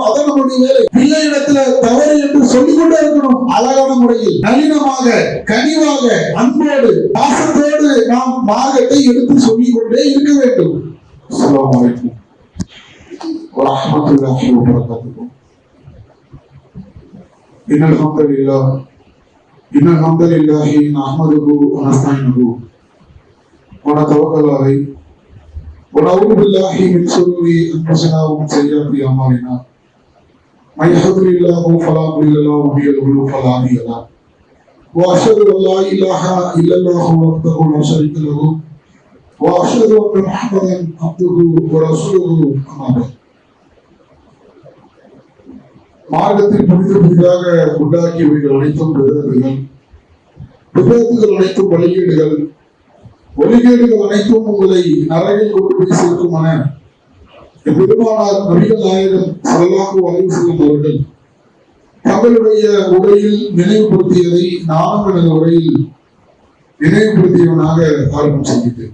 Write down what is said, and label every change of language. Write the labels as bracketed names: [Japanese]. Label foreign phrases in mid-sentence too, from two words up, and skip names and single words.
[Tamil] அதான் நம்மளுடைய வேலை. பிள்ளை இடத்துல தவறு என்று சொல்லிக்கொண்டே இருக்கணும். அழகான முறையில், நளினமாக, கனிவாக, அன்போடு, பாசத்தோடு நாம் மார்க்கத்தை எடுத்து சொல்லிக் கொண்டே இருக்க வேண்டும். [Arabic] السلام عليكم ورحمة الله وبركاته. إن الحمد لله نحمده ونستعينه ونتوكل عليه ونعوذ بالله من شرور أنفسنا ومن سيئات أعمالنا من يهده الله فلا مضل له ومن يضلل فلا هادي له وأشهد أن لا إله إلا الله وحده لا شريك له وأشهد أن محمدا عبده ورسوله أما بعد. [Tamil] மார்க்கத்தில் புதிதாக உண்டாக்கியவைகள் அனைத்தும் விபத்துகள் அனைத்தும் வழிகேடுகள், ஒலிகேடுகள் அனைத்தும் உங்களை நரகில் கொண்டு போய் சேர்க்குமான பெருமானார் நபிகள் நாயகம் [Arabic] صلى الله عليه وسلم [Tamil] அவர்கள் தங்களுடைய உரையில் நினைவுபடுத்தியதை நானும் எனது உரையில் நினைவுபடுத்தியவனாக ஆரம்பம் செய்கிறேன்.